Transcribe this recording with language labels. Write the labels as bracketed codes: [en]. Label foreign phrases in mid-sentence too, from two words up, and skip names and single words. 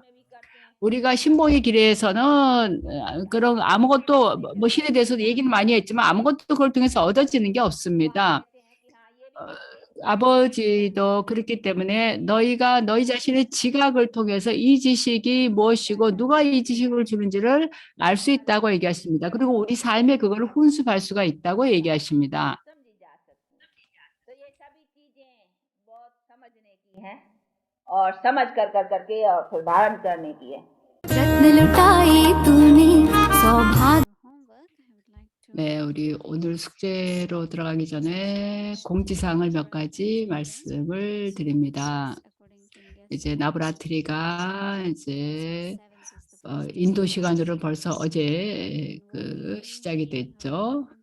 [ko] 우리가 신봉의 길에서는 그런 아무것도 뭐 신에 대해서도 얘기는 많이 했지만 아무것도 그걸 통해서 얻어지는 게 없습니다. 아버지도 그렇기 때문에 너희가 너희 자신의 지각을 통해서 이 지식이 무엇이고 누가 이 지식을 주는지를 알 수 있다고 얘기하십니다. 그리고 우리 삶에 그걸 훈습할 수가 있다고 얘기하십니다. [hi] और समझ कर कर करके और फिर धारण करने की है। रत्न लुटाए तूने सौभाग्य [ko] 네, 우리 오늘 숙제로 들어가기 전에 공지사항을 몇 가지 말씀을 드립니다. 이제 나브라트리가 이제 인도 시간으로 벌써 어제 시작이 됐죠.